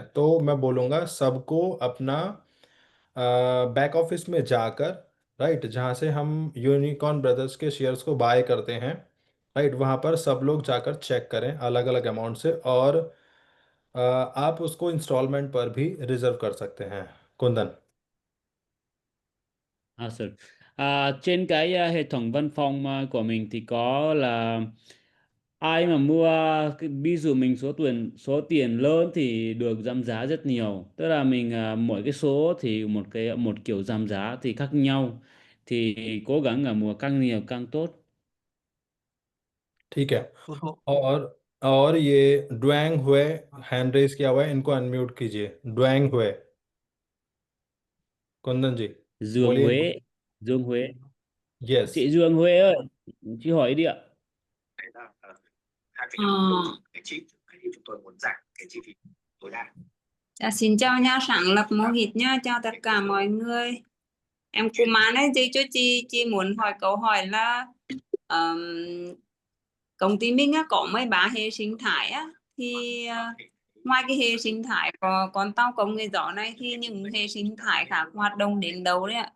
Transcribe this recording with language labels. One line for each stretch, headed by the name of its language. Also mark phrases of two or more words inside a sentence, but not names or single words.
Hindi: तो मैं बोलूँगा सबको अपना
English: back office
Hindi: में जाकर, राइट, जहाँ से हम यूनिकॉर्न ब्रदर्स के शेयर्स को बाय करते हैं, राइट, वहाँ पर सब लोग जाकर चेक करें अलग अलग अमाउंट से। और आप उसको इंस्टॉलमेंट पर भी रिजर्व कर सकते हैं। कुंदन।
Vietnamese: Sir. Trên cái hệ thống văn phòng của mình thì có là ai mà mua ví dụ mình số tiền lớn thì được giảm giá rất nhiều, tức là mình mỗi cái số thì một kiểu giảm giá thì khác nhau, thì cố gắng là mua càng nhiều càng tốt.
Hindi: ठीक है। तो और और ये ड्वेंग हुए
English: hand raise
Hindi: किया हुआ है, इनको अनम्यूट कीजिए। ड्वेंग हुए, कुंदन जी, Dương बोलिए इनको। Huế, Dương Huế, यस।
Vietnamese: chị Dương Huế ơi, chị hỏi đi ạ. Xin chào nhà sáng lập Mohit nha, chào tất cả mọi người. Em Kuman ấy, chị muốn hỏi câu hỏi là ờm, công ty mình á, có 13 hệ sinh thái á, thì ngoài cái hệ sinh thái có con tàu công nghệ gió này thì những hệ sinh thái khác hoạt động đến đâu đấy ạ?